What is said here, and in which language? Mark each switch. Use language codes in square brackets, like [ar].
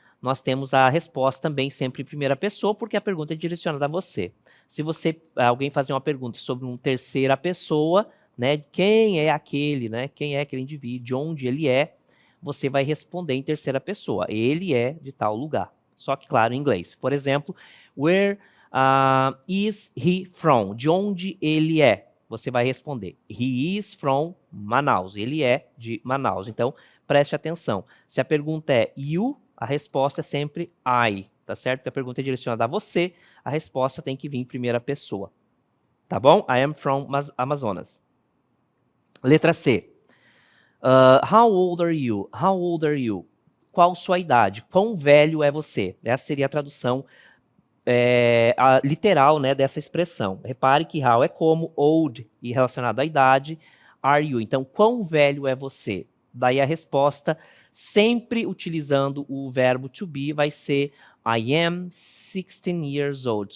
[pt] Nós temos a resposta também sempre em primeira pessoa, porque a pergunta é direcionada a você. Se alguém fazer uma pergunta sobre uma terceira pessoa, né, quem é aquele, né, quem é aquele indivíduo, de onde ele é, você vai responder em terceira pessoa. Ele é de tal lugar. Só que, claro, em inglês. Por exemplo, [en] where is he from? [pt] De onde ele é? Você vai responder, [en] he is from Manaus. [pt] Ele é de Manaus. Então, preste atenção. Se a pergunta é you, a resposta é sempre I, tá certo? Porque a pergunta é direcionada a você, a resposta tem que vir em primeira pessoa. Tá bom? [en] I am from Amazonas. Letra C. How old are you? How old are you? [pt] qual sua idade? Quão velho é você? Essa seria a tradução literal, né, dessa expressão. Repare que how é como, old e relacionado à idade, are you. Então, quão velho é você? Daí a resposta, sempre utilizando o verbo to be, vai ser [en] I am 16 years old.